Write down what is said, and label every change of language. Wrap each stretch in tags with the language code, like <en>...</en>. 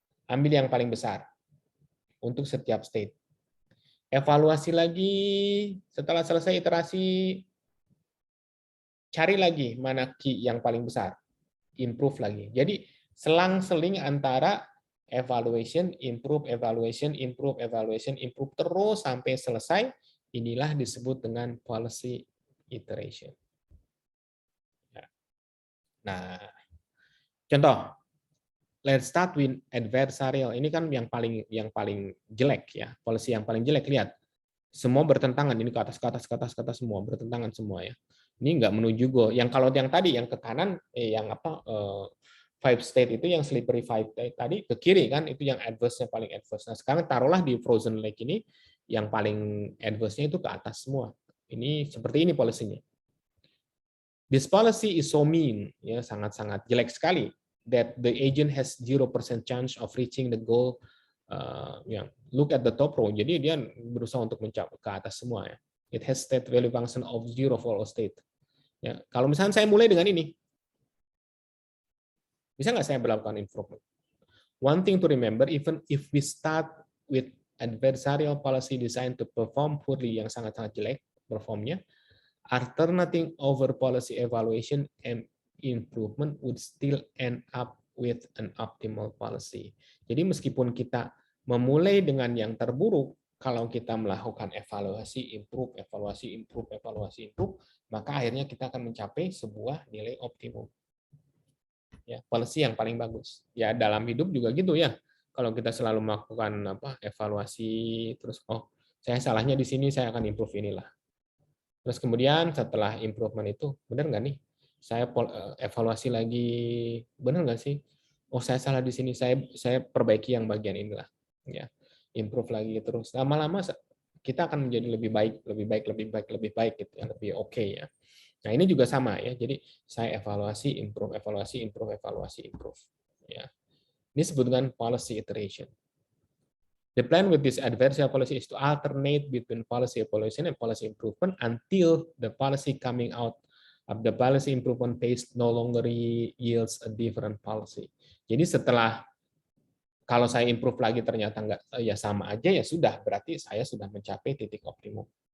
<id>Ambil yang paling besar untuk setiap state. Evaluasi lagi, setelah selesai iterasi, cari lagi mana key yang paling besar. Improve lagi. Jadi selang-seling antara evaluation, improve, evaluation, improve, evaluation, improve terus sampai selesai. Inilah disebut dengan policy iteration.</id> <en>Nah, contoh, let's start with adversarial.</en> <id>Ini kan yang paling jelek ya, policy yang paling jelek. Lihat, semua bertentangan. Ini ke atas, ke atas, ke atas, ke atas semua bertentangan semua ya. Ini nggak menuju goal. Yang kalau yang tadi yang ke kanan, yang apa? Five state itu yang slippery five tadi ke kiri kan itu yang adverse-nya paling adverse. Nah, sekarang taruhlah di frozen lake ini yang paling adverse-nya itu ke atas semua. Ini seperti ini polisinya.</id> <en>This policy is so mean,</en> <id>ya sangat-sangat jelek sekali</id> <en>that the agent has 0% chance of reaching the goal. Look at the top row.</en> <id>Jadi dia berusaha untuk mencapai ke atas semua ya.</id> <en>It has state value function of 0 for all state.</en> <id>Ya, kalau misalnya saya mulai dengan ini, bisa nggak saya melakukan improvement?</id> <en>One thing to remember, even if we start with adversarial policy designed to perform poorly,</en> <id>yang sangat-sangat jelek performnya,</id> <en>alternating over policy evaluation and improvement would still end up with an optimal policy.</en> <id>Jadi meskipun kita memulai dengan yang terburuk, kalau kita melakukan evaluasi, improve, evaluasi, improve, evaluasi, improve, maka akhirnya kita akan mencapai sebuah nilai optimum. Ya, policy yang paling bagus. Ya dalam hidup juga gitu ya. kalau kita selalu melakukan evaluasi, terus saya salahnya di sini, saya akan improve inilah. Terus kemudian setelah improvement itu, benar nggak nih? Saya evaluasi lagi, benar nggak sih? Saya salah di sini, saya perbaiki yang bagian inilah. Ya, improve lagi terus. Lama-lama kita akan menjadi lebih baik gitu ya, lebih oke ya. Nah, ini juga sama ya. Jadi saya evaluasi, improve, evaluasi, improve, evaluasi, improve. Ya. Ini disebut dengan policy iteration.</id> <en>The plan with this adversarial policy is to alternate between policy evaluation and policy improvement until the policy coming out of the policy improvement phase no longer yields a different policy.</en> <id>Jadi setelah kalau saya improve lagi ternyata nggak ya sama aja, ya sudah, berarti saya sudah mencapai titik optimum.</id>